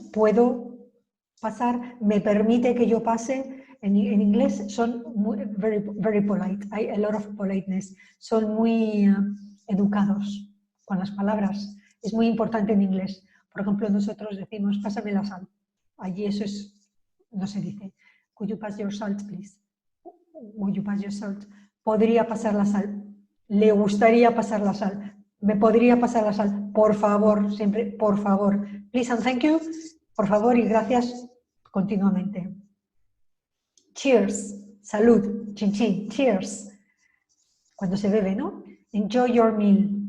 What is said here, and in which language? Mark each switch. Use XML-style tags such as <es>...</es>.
<es>Puedo pasar. Me permite que yo pase. En inglés son</es> <en>very polite,</en> <es>hay</es> <en>a lot of politeness,</en> <es>son muy educados con las palabras. Es muy importante en inglés. Por ejemplo, nosotros decimos, pásame la sal. Allí eso no se dice.</es> <en>Could you pass your salt, please? Would you pass your salt?</en> <es>Podría pasar la sal. Le gustaría pasar la sal. Me podría pasar la sal. Por favor, siempre, por favor.</es> <en>Please and thank you.</en> <es>Por favor y gracias. continuamente. Cheers, salud, chin chin, cheers. Cuando se bebe, ¿no?</es> <en>Enjoy your meal.</en>